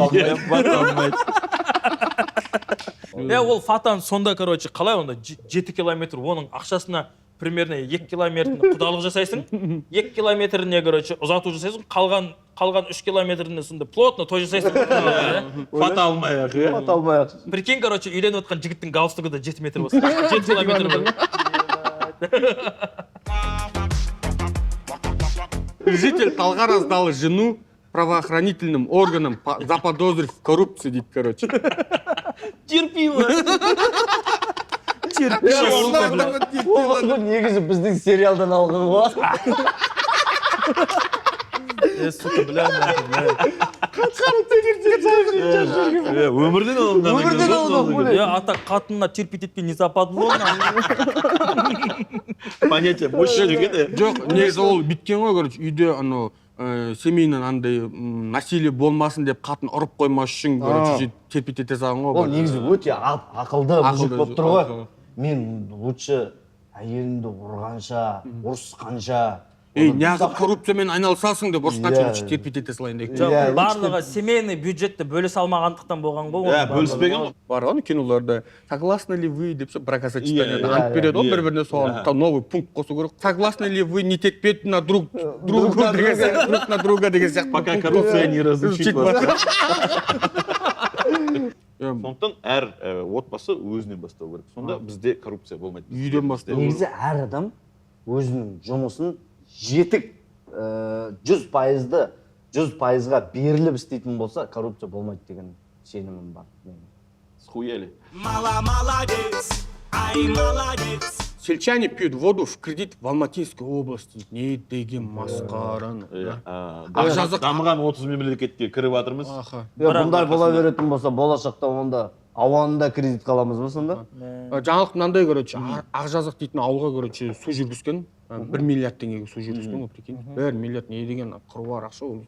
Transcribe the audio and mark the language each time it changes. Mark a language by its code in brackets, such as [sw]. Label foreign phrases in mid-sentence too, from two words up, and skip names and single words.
[kk] Ол фатаны сонда, короче, қалай онда 7 километр оның ақшасына примерно 2 километрін құдалық жасайсың, 2 километріне, короче, ұзату жасайсың, қалған 3 километріне сонда плотно той жасайсың. Фата алмай-ақ. Прикинь, короче, үйленіп отқан жігіттің галстугы да 7 метр болсын. 7 километр болсын. [ru] Житель Талғара сдал жену правоохранительным органам, заподозрив в коррупции, [kk] дейді, короче. Терпила. Ол негізі біздің сериалдан алған ғой. [ru] Сука, бля. [kk] Өмірден алынған. Ата қатынына терпеть етпей [ru] не западло. Понятие больше деген. [kk] Жоқ, негізі ол біткен ғой, короче, үйде анау семейнен андай насилие болмасын деп қатын ұрып қоймас үшін, короче, терпеть ете салған ғой. Ол негізі өте ақылды мұжық болып тұр ғой. Мен лучше әйелімді ұрғанша, ұрысқанша. Неғып коррупциямен айналысасың деп ұрысқанша терпеть ете салайын деп. Барлығы [ru] семейный бюджетті [kk] бөлісе алмағандықтан болған ғой. Бөліспеген ғой. Бар ғой киноларда. [ru] Согласны ли вы [kk] деп бракосочетание айтып береді ғой, бір-біріне соған новый пункт қосу керек. [ru] Согласны ли вы не терпеть на друг на друга [kk] деген сияқты. [ru] Пока коррупция не разучит вас. [kk] Сондықтан әр отбасы өзінен бастау керек. Сонда бізде коррупция болмайды. Үйден бастау. Негізі әр адам өзінің жұмысын жетік 100%ға беріліп істейтін болса, коррупция болмайды деген сенімім бар. Схуяли. Молодец, ай, молодец. [ru] Сельчане пьют воду в кредит в Алматинской области. [kk] Не деген масқараны. Дамыған 30 мемлекетке кіріп жатырмыз. Бұндай бола беретін болса, болашақта онда ауанында кредит қаламыз ба сонда? Жаңалық мынандай, короче, Ақжазық дейтін ауылға, короче, су жүргізген. 1 миллиард теңгеге су жүргізген, прикинь. 1 миллиард не деген қыруар ақша ол.